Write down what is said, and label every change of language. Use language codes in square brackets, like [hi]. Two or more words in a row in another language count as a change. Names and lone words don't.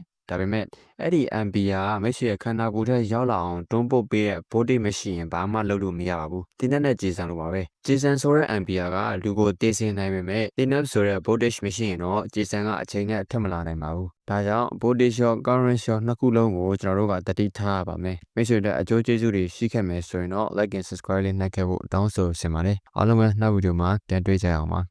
[my] ဒါပေမဲ့အဲ့ဒီ ampere ကမိတ်ဆွေရဲ့ခန္ဓာကိုယ်ထဲရောက်လာအောင်တွန်းပို့ပေးတဲ့ voltage မရှိရင်ဘာမှလုပ်လို့မရပါဘူးတင်းနဲ့ကြေစံလိုပါပဲကြေစံဆိုတဲ့ ampere ကလူကိုတည်စင်နိုင်ပေမဲ့တင်းနဲ့ဆိုတဲ့ voltage မရှိရင်တော့ကြေစံကအချိန်နဲ့ထက်မလာနိုင်ပါဘူးဒါကြောင့် voltage ရော current ရောနှစ်ခုလုံးကိုကျွန်တော်တို့ကတတိထားရပါမယ်မိတ်ဆွေတို့အကျိုးကျေးဇူးတွေရှိခဲ့မယ်ဆိုရင်တော့ [en] like and subscribe [my] လေးနှိုက်ခဲ့ဖို့တောင်းဆိုချင်ပါတယ်အားလုံးပဲနောက်ဗီဒီယိုမှာပြန်တွေ့ကြရအောင်ပါ